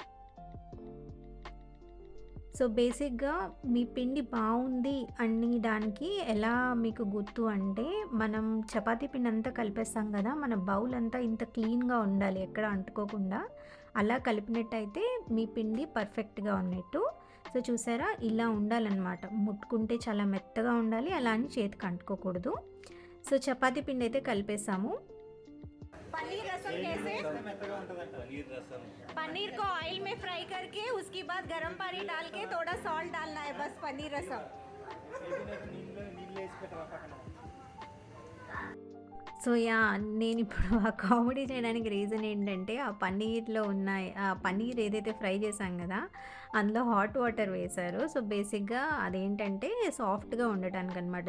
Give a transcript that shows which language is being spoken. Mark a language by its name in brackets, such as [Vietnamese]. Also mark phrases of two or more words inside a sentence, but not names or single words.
[Telugu] సో బేసిక్‌గా మీ పిండి బావుంది అనడానికి ఎలా మీకు గుర్తు అంటే, మనం చపాతీ పిండి అంతా కలిపేస్తాం కదా! మన బౌల్ అంతా ఇంత క్లీన్‌గా ఉండాలి ఎక్కడ అంటుకోకుండా. అలా కలిపినట్టయితే మీ పిండి పర్ఫెక్ట్‌గా ఉన్నట్టు. సో చూసారా? ఇలా ఉండాలన్నమాట. ముట్టుకుంటే చాలా మెత్తగా ఉండాలి. అలా అని చేతికి అంటుకోకూడదు. సో చపాతీ పిండి అయితే కలిపేసాము. [Hindi] पनीर रसम कैसे? [Telugu] మెత్తగా ఉంటుందంట. [Hindi] पनीर रसम पनीर को ऑयल में फ्राई करके उसके बाद गर्म पानी डाल के थोड़ा सॉल्ट डालना है, बस पनीर रसम. [Telugu] నీళ్ళు వేసి పెట్టరా పక్కన. సో నేనిప్పుడు ఆ కామెడీ చేయడానికి రీజన్ ఏంటంటే, ఆ పన్నీర్‌లో ఉన్న ఆ పన్నీర్ ఏదైతే ఫ్రై చేశాం గదా! అందులో [English] hot water [Telugu] వేశారు. సో బేసిక్‌గా అదేంటంటే సాఫ్ట్‌గా ఉండటానికనమాట.